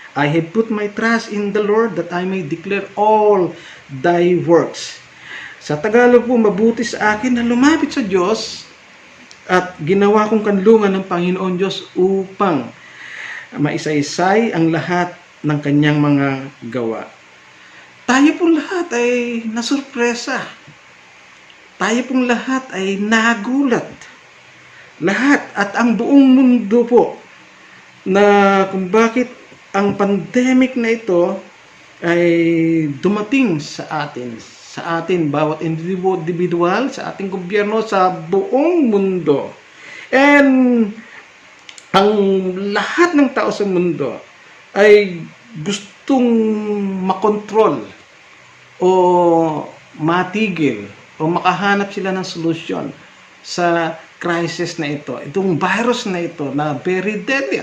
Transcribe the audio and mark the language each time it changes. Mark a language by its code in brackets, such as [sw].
[en] I have put my trust in the Lord that I may declare all thy works." [tl] Sa Tagalog po, mabuti sa akin na lumapit sa Diyos at ginawa kong kanlungan ng Panginoon Diyos upang maisaysay ang lahat ng kanyang mga gawa. Tayo pong lahat ay nasurpresa. Tayo pong lahat ay nagulat. Lahat at ang buong mundo po na kung bakit ang pandemic na ito ay dumating sa atin bawat individual, sa ating gobyerno, sa buong mundo. And ang lahat ng tao sa mundo ay gustong makontrol o matigil o makahanap sila ng solusyon sa crisis na ito. Itong virus na ito na [en] very deadly.